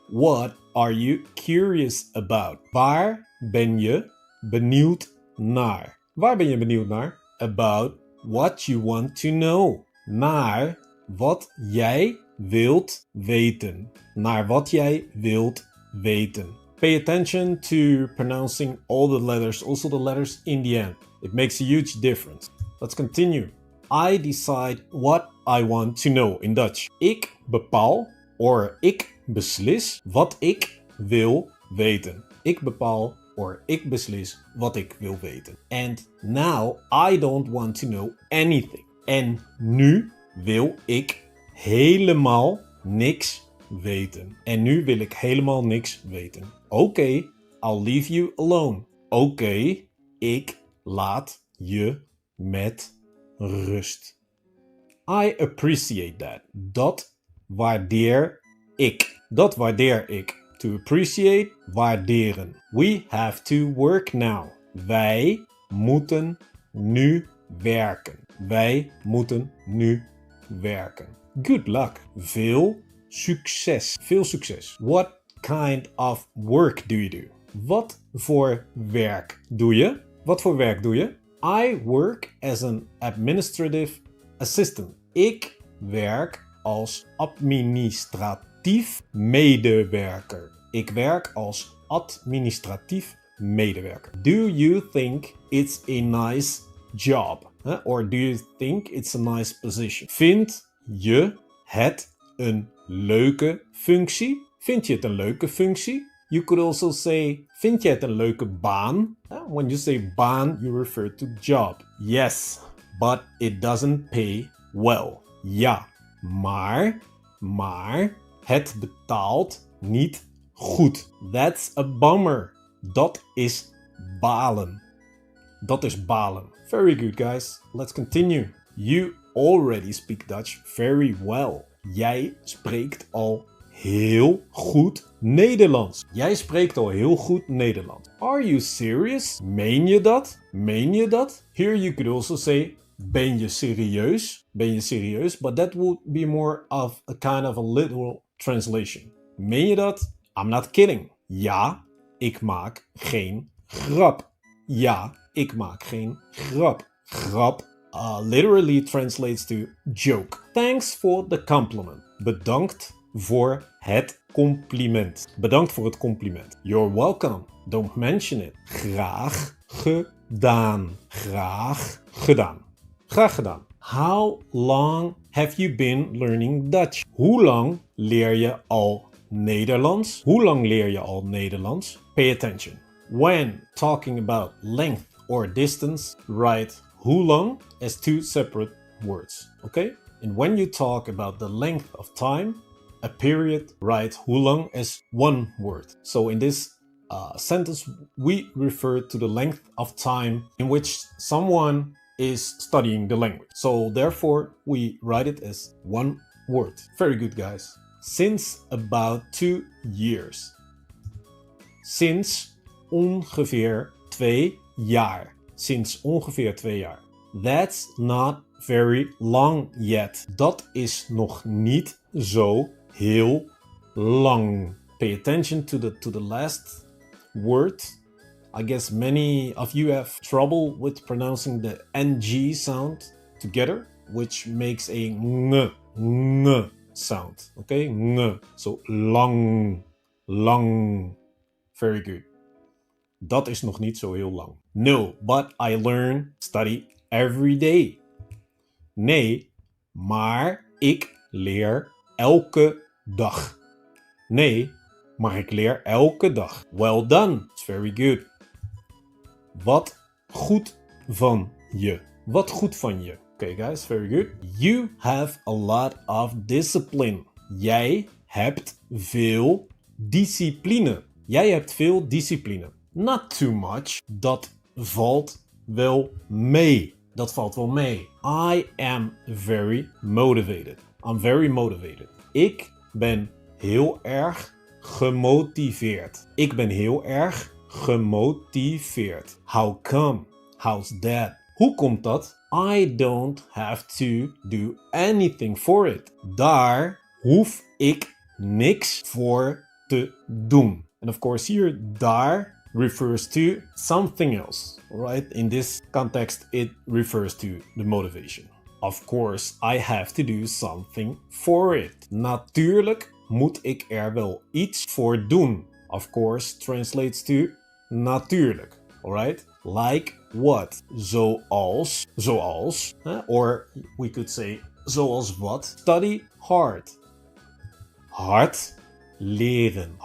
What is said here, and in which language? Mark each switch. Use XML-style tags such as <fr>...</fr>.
<en>What are you curious about?</en> <nl>Waar ben je benieuwd naar? Waar ben je benieuwd naar?</nl> <en>About what you want to know.</en> <nl>Naar wat jij wilt weten. Naar wat jij wilt weten.</nl> <en>Pay attention to pronouncing all the letters, also the letters in the end. It makes a huge difference. Let's continue. I decide what I want to know in Dutch.</en> <nl>Ik bepaal, or ik beslis, wat ik wil weten. Ik bepaal, or ik beslis, wat ik wil weten.</nl> <en>And now I don't want to know anything.</en> <nl>En nu wil ik helemaal niks weten. En nu wil ik helemaal niks weten. Oké,</nl> <en>I'll leave you alone.</en> <nl>Oké, ik laat je met rust.</nl> <en>I appreciate that.</en> <nl>Dat waardeer ik. Dat waardeer ik.</nl> <en>To appreciate,</en> <nl>waarderen.</nl> <en>We have to work now.</en> <nl>Wij moeten nu werken. Wij moeten nu werken.</nl> <en>Good luck.</en> <nl>Veel succes. Veel succes.</nl> <en>What kind of work do you do?</en> <nl>Wat voor werk doe je? Wat voor werk doe je?</nl> <en>I work as an administrative assistant.</en> <nl>Ik werk als administratief medewerker. Ik werk als administratief medewerker.</nl> <en>Do you think it's a nice job? Or do you think it's a nice position?</en> <nl>Vind je het een leuke functie? Vind je het een leuke functie?</nl> <en>You could also say,</en> <nl>vind je het een leuke baan?</nl> <en>When you say baan, you refer to job. Yes, but it doesn't pay well.</en> <nl>Ja, maar het betaalt niet goed.</nl> <en>That's a bummer.</en> <nl>Dat is balen. Dat is balen.</nl> <en>Very good, guys. Let's continue. You already speak Dutch very well.</en> <nl>Jij spreekt al heel goed Nederlands. Jij spreekt al heel goed Nederlands.</nl> <en>Are you serious?</en> <nl>Meen je dat? Meen je dat?</nl> <en>Here you could also say,</en> <nl>ben je serieus? Ben je serieus?</nl> <en>But that would be more of a kind of a literal translation.</en> <nl>Meen je dat?</nl> <en>I'm not kidding.</en> <nl>Ja, ik maak geen grap. Ja, ik maak geen grap.</nl> <en>Grap literally translates to joke. Thanks for the compliment.</en> <nl>Bedankt voor het compliment. Bedankt voor het compliment.</nl> <en>You're welcome. Don't mention it.</en> <nl>Graag gedaan. Graag gedaan. Graag gedaan.</nl> <en>How long have you been learning Dutch?</en> <nl>Hoe lang leer je al Nederlands? Hoe lang leer je al Nederlands?</nl> <en>Pay attention. When talking about length or distance, write hoe lang as two separate words. Okay? And when you talk about the length of time, a period, write hoe lang as one word. So in this sentence, we refer to the length of time in which someone is studying the language. So therefore, we write it as one word. Very good, guys. Since about 2 years.</en> <nl>Sinds ongeveer 2 jaar. Sinds ongeveer 2 jaar.</nl> <en>That's not very long yet.</en> <nl>Dat is nog niet zo heel lang.</nl> <en>Pay attention to the last word. I guess many of you have trouble with pronouncing the ng sound together, which makes a ng sound. Okay, ng. So lang, lang. Very good.</en> <nl>Dat is nog niet zo heel lang.</nl> <en>No, but I learn, study every day.</en> <nl>Nee, maar ik leer elke dag. Nee, maar ik leer elke dag.</nl> <en>Well done. It's very good.</en> <nl>Wat goed van je. wat goed van je.</nl> <en>Okay guys, very good. You have a lot of discipline.</en> <nl>Jij hebt veel discipline. Jij hebt veel discipline.</nl> <en>Not too much.</en> <nl>Dat valt wel mee. Dat valt wel mee.</nl> <en>I am very motivated. I'm very motivated.</en> <nl>Ik ben heel erg gemotiveerd. Ik ben heel erg gemotiveerd.</nl> <en>How come? How's that?</en> <nl>Hoe komt dat?</nl> <en>I don't have to do anything for it.</en> <nl>Daar hoef ik niks voor te doen.</nl> <en>And of course here, daar refers to something else, right? In this context, it refers to the motivation. Of course, I have to do something for it.</en> <nl>Natuurlijk moet ik er wel iets voor doen.</nl> <en>Of course translates to natuurlijk, alright? Like what? Zoals, or we could say</en> <nl>zoals wat?</nl> <en>Study hard.</en> <nl>Hard leren.</nl>